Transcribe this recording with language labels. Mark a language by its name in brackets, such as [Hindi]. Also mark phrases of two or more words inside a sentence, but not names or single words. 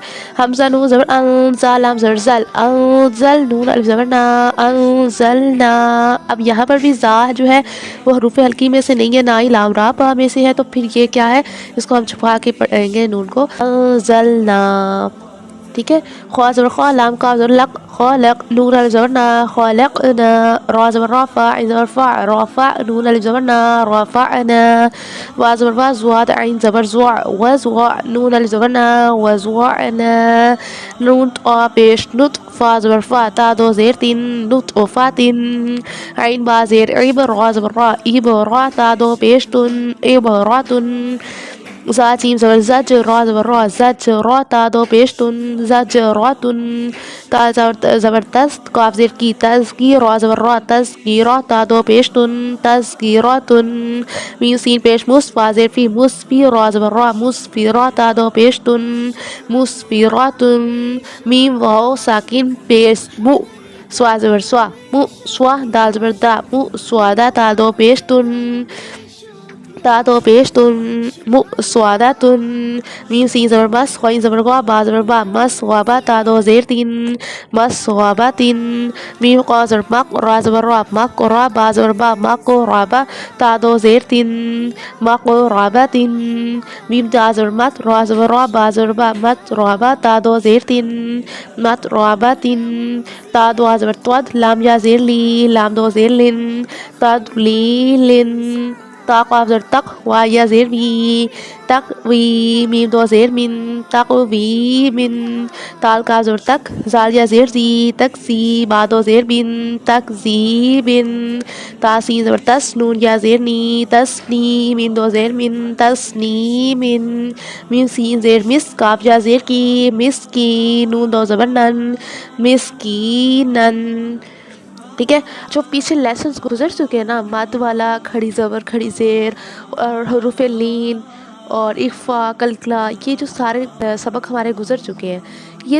[Urdu] ہمزہ نون زبر انزا لام زبر زل انزل نون الف زبر نا انزلنا. اب یہاں پر بھی زا جو ہے وہ حروف حلقی میں سے نہیں ہے، نہ ہی لام را با میں سے ہے، تو پھر یہ کیا ہے? اس کو ہم چھپا کے پڑھیں گے نون کو انزلنا. ٹھیک ہے. خوا زبر خوا، لام کا زبر لق، خالق، نون الف زبر نا، خالقنا، را زبر را، فا عین زبر فا، رافع، نون الف زبر نا، رافعنا، وا زبر وا، زواد، عین زبر زوع، وزوع، نون الف زبر نا، وزوعنا، نون طا پیش نط، فا زبر فا، تا دو زیر تین، نطفات، عین با زیر عیب، را زبر را، عیب را، تا دو پیش تن، عبرات، زا جیم زبر زج، را زبر را، زج را، تا دو پیش تن، زجرات، تا زبر تست، کاف زیر کی، تزکی، را زبر را، تزکیرا، تا دو پیش تن، تزکیرات، میم سین پیش مس، فا زیر فی، مسفی، را زبر را، مسفیرا، تا دو پیش تن، مسفیرات، میم واو ساکن پیش مو، سوا زبر سوا، مو سوا، دال زبر دا، مو سوادا، تا دو پیش تن، تا دو پیش تن، مو سوادا تن، میم سین زبر مس، خوین زبر غا، با زبر با، مس غابا، تا دو زیر تین، مس غابا تین، میم قا زبر مق، را زبر را، مق را، با زبر با، مق رابا، تا دو زیر تین، مق رابا تین، میم دا زبر مت، را زبر را، با زبر با، مت رابا، تا دو زیر تین، مت رابا تین، تا دو زبر تواد، لام یا زیر لی، لام دو زیر لن، تد لی لن، تا قاف زر تق، وا یا زیر وی، تق وی، میم دو زیر من، تق وی من، تال کاف زر تک، زال یا زیر زی، تک زی، با دو زیر بن، تک زی بن، تا سین زبر تس، نون یا زیر نی، تس نی، میم دو زیر من، تس نی من، میم سین زیر مس، کاف یا زیر کی، مس کی، نون دو زبر نن، مس کی نن. ٹھیک ہے. جو پیچھے لیسنس گزر چکے ہیں نا، مد والا، کھڑی زبر، کھڑی زیر، اور حروف لین اور اخفا، کلکلا، یہ جو سارے سبق ہمارے گزر چکے ہیں، یہ